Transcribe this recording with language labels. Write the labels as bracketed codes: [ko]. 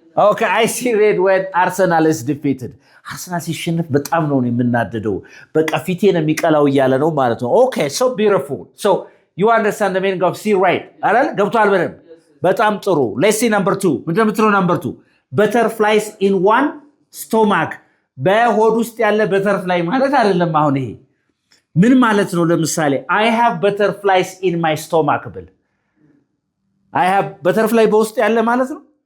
[en] Okay, I see red when Arsenal is defeated. [am] Arsenal ሲሸነፍ በጣም ነው የምናደደው። በቃ ፊቴ ነው የሚቀላው እያለ ነው ማለት ነው. [en] Okay, so beautiful. So you understand the meaning of see red. [am] አይደል? ገብቷል በደንብ? በጣም ጥሩ. [en] Let's see number 2. [am] ምንድነው የምትለው [en] number 2? Butterflies in one stomach. [am] በሆድ ውስጥ ያለ butterfly ማለት አይደለም አሁን ይሄ። ምን ማለት ነው ለምሳሌ [en] I have butterflies in my stomach [am] ብል [en] I have butterfly [am] በውስጥ ያለ ማለት ነው?